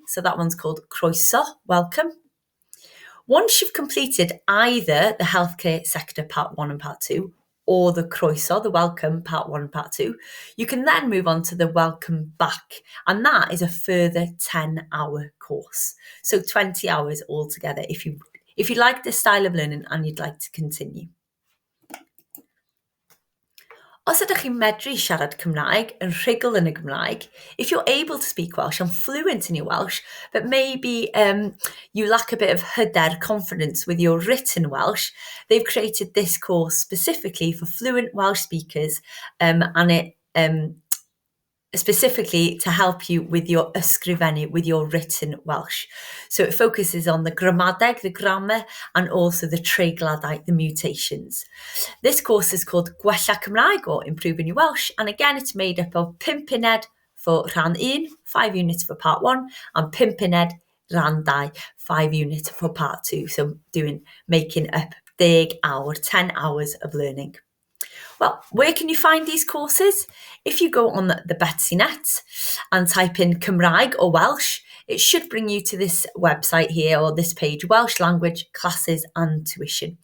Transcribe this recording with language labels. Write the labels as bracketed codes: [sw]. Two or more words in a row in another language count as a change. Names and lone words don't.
[en] So that one's called Croeso, Welcome. Once you've completed either the healthcare sector part 1 and part 2, or the Croeso, the Welcome part 1 and part 2, you can then move on to the Welcome Back, and that is a further 10-hour course. So 20 hours altogether if you like this style of learning and you'd like to continue. [cy] Os ydych chi'n medru siarad Cymraeg yn rhugl yn y Gymraeg, [en] if you're able to speak Welsh and fluent in your Welsh, but maybe you lack a bit of hyder, confidence with your written Welsh, they've created this course specifically for fluent Welsh speakers, and it specifically to help you with your ysgrifennu, with your written Welsh. So it focuses on the gramadeg, the grammar, and also the treigladau, the mutations. This course is called Gwella Cymraeg, or Improving Your Welsh, and again it's made up of [cy] pimp uned [en] for rhan 1, 5 units for part 1, and [cy] pimp uned [en] rhan 2, 5 units for part 2. So making up 10 hour, 10 hours of learning. Well, where can you find these courses? If you go on the Betsy net and type in Cymraeg or Welsh, it should bring you to this website here, or this page, Welsh Language Classes and Tuition.